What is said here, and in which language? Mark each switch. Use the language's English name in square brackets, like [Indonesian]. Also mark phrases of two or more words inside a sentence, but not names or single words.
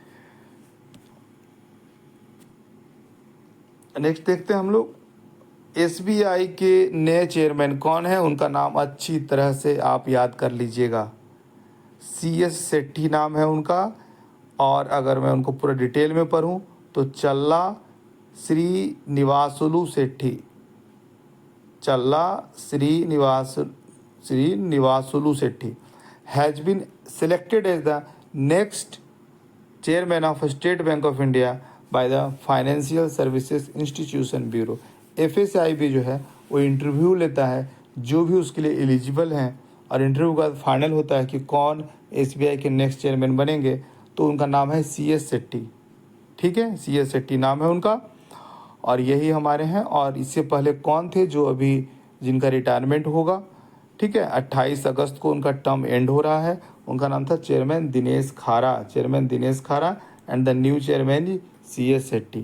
[Hindi] नेक्स्ट देखते हैं हम लोग, एसबीआई के नए चेयरमैन कौन है, उनका नाम अच्छी तरह से आप याद कर लीजिएगा, CS सेट्टी नाम है उनका। और अगर मैं उनको पूरा डिटेल में पढ़ूं तो [English] चल्ला श्रीनिवासुलु सेट्टी, चल्ला श्रीनिवासुलु सेट्टी has been selected as the next chairman of State Bank of India by the Financial Services Institution Bureau. [Hindi] FSIB जो है वो इंटरव्यू लेता है जो भी उसके लिए एलिजिबल हैं, और इंटरव्यू का फाइनल होता है कि कौन SBI के [English] next chairman [Hindi] बनेंगे, तो उनका नाम है CS सेट्टी। ठीक है, CS सेट्टी नाम है उनका, और यही हमारे हैं। और इससे पहले कौन थे जो अभी जिनका रिटायरमेंट होगा, ठीक है, 28 अगस्त को उनका [English] term end [Hindi] हो रहा है, उनका नाम था चेयरमैन दिनेश खारा, चेयरमैन दिनेश खारा, [English] and the new chairman [Hindi] CS सेट्टी।